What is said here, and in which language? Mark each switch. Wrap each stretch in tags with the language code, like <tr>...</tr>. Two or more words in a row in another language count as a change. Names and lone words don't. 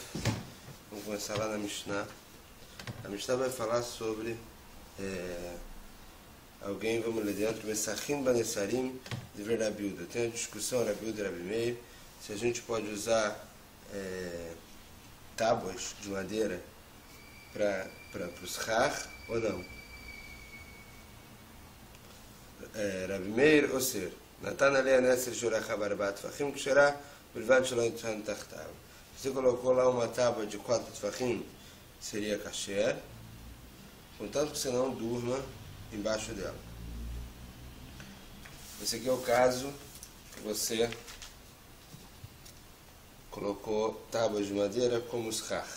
<pt>Vamos começar lá na Mishnah. A Mishnah vai falar sobre alguém, vamos ler dentro,</pt> <he>מסככים בנסרים</he> <pt>de Rabi Uda. Tem a discussão Rabi Uda e Rabi Meir, se a gente pode usar tábuas de madeira para o schach ou não. Rabi Meir, ou seja,</pt> <he>נתן עליה נסר שרחב ארבעה טפחים כשרה בלבד שלא יישן תחתיו.</he> <pt>Você colocou lá uma tábua de 4 tfachim, seria kasher, contanto que você não durma embaixo dela. Esse aqui é o caso que você colocou tábuas de madeira como schach.</pt>